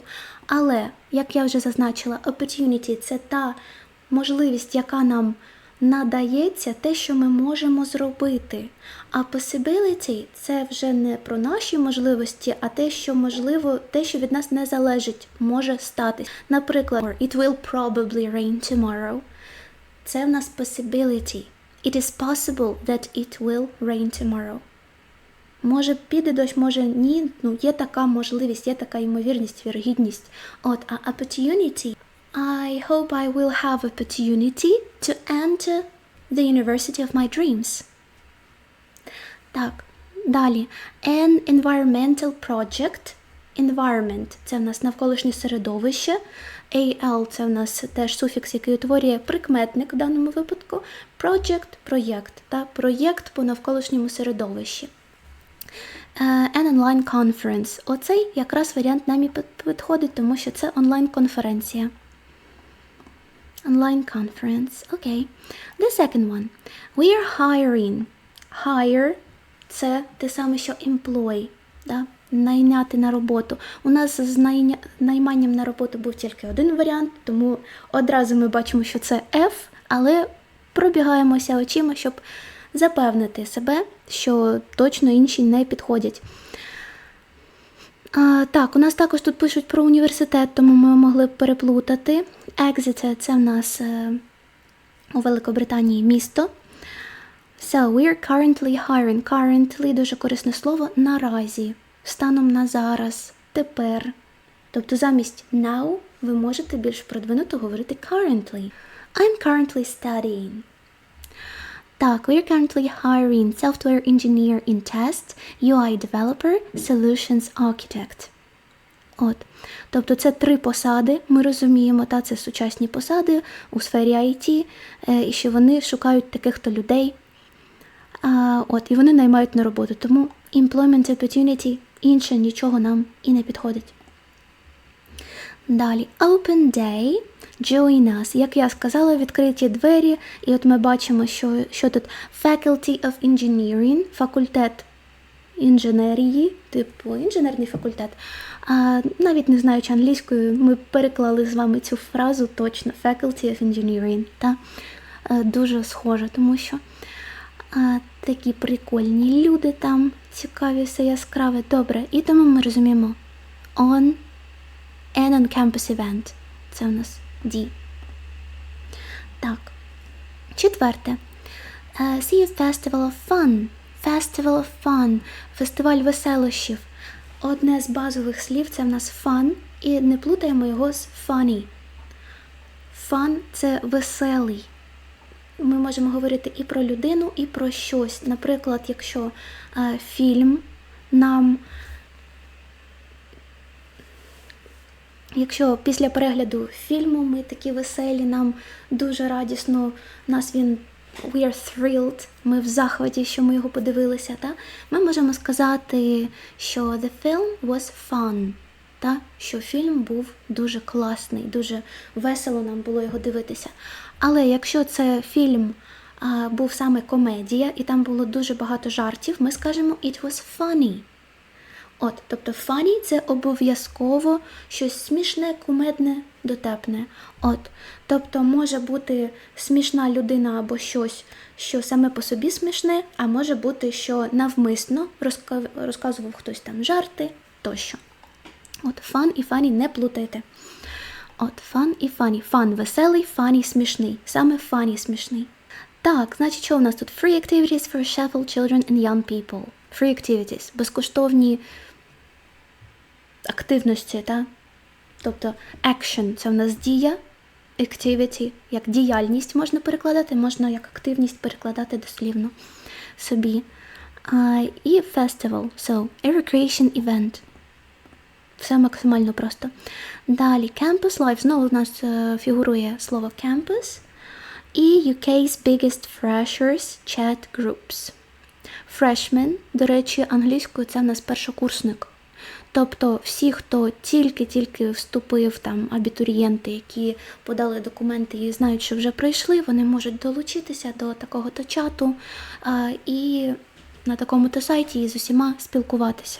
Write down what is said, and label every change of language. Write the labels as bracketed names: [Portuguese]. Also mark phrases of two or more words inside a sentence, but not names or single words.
[Ukrainian] Але, як я вже зазначила, opportunity – це та можливість, яка нам надається, те, що ми можемо зробити. А possibility – це вже не про наші можливості, а те, що можливо, те, що від нас не залежить, може стати. Наприклад, [English] it will probably rain tomorrow. [Ukrainian] Це в нас possibility. [English] It is possible that it will rain tomorrow. [Ukrainian] Може піде дощ, може ні, є така можливість, є така ймовірність, вірогідність. От, а [English] opportunity – I hope I will have opportunity to enter the university of my dreams. [Ukrainian] Так, далі. [English] An environmental project. Environment – [Ukrainian] це в нас навколишнє середовище. AL – це в нас теж суфікс, який утворює прикметник в даному випадку. Project – проєкт, та проєкт по навколишньому середовищі. [English] An online conference. [Ukrainian] Оцей якраз варіант нам і підходить, тому що це онлайн-конференція. [English] Online conference. Okay. The second one. We are hiring. Hire – [Ukrainian] це те саме, що employ. Да? Найняти на роботу. У нас з найманням на роботу був тільки один варіант, тому одразу ми бачимо, що це F, але пробігаємося очима, щоб запевнити себе, що точно інші не підходять. Так, у нас також тут пишуть про університет, тому ми могли б переплутати. Exeter – це в нас у Великобританії місто. [English] So, we're currently hiring. Currently – [Ukrainian] дуже корисне слово наразі, станом на зараз, тепер. Тобто замість now ви можете більш продвинуто говорити currently. [English] I'm currently studying. Так, we're currently hiring software engineer in test, UI developer, solutions architect. [Ukrainian] От. Тобто це 3 посади, ми розуміємо, та це сучасні посади у сфері IT, і що вони шукають таких-то людей. І вони наймають на роботу. [English] Тому employment opportunity, [Ukrainian] інше нічого нам і не підходить. Далі, [English] open day, join us. [Ukrainian] Як я сказала, відкриті двері, і от ми бачимо, що тут [English] faculty of engineering, [Ukrainian] факультет інженерії, типу інженерний факультет. Навіть не знаючи англійською, ми переклали з вами цю фразу точно, [English] faculty of engineering. [Ukrainian] Та? Дуже схоже, тому що такі прикольні люди там, цікаві, все яскраве. Добре, і тому ми розуміємо [English] on an on-campus event. [Ukrainian] Це у нас D. Так. 4. [English] See a festival of fun. Festival of fun. [Ukrainian] Фестиваль веселощів. Одне з базових слів – це в нас fun, і не плутаємо його з funny. Fun – це веселий. Ми можемо говорити і про людину, і про щось. Наприклад, якщо фільм нам... Якщо після перегляду фільму ми такі веселі, нам дуже радісно, нас він [English] we are thrilled, [Ukrainian] ми в захваті, що ми його подивилися, та? Ми можемо сказати, що [English] the film was fun, [Ukrainian] та? Що фільм був дуже класний, дуже весело нам було його дивитися. Але якщо це фільм був саме комедія, і там було дуже багато жартів, ми скажемо [English] it was funny. [Ukrainian] Тобто funny – це обов'язково щось смішне, кумедне, дотепне. Тобто може бути смішна людина або щось, що саме по собі смішне, а може бути, що навмисно розказував хтось там жарти тощо. Fun і funny не плутайте. Fun і funny. Fun – веселий, funny – смішний. Саме funny – смішний. Так, значить, що у нас тут? [English] Free activities for Sheffield children and young people. Free activities – [Ukrainian] безкоштовні активності, та? Тобто action – це в нас дія, activity – як діяльність можна перекладати, можна як активність перекладати дослівно собі. [English] І festival – so, a recreation event. [Ukrainian] Все максимально просто. Далі, [English] campus life. [Ukrainian] Знову у нас фігурує слово campus. [English] І UK's biggest freshers chat groups. Freshman, [Ukrainian] до речі, англійською це в нас першокурсник. Тобто всі, хто тільки-тільки вступив, там, абітурієнти, які подали документи і знають, що вже прийшли, вони можуть долучитися до такого-то чату і на такому-то сайті з усіма спілкуватися.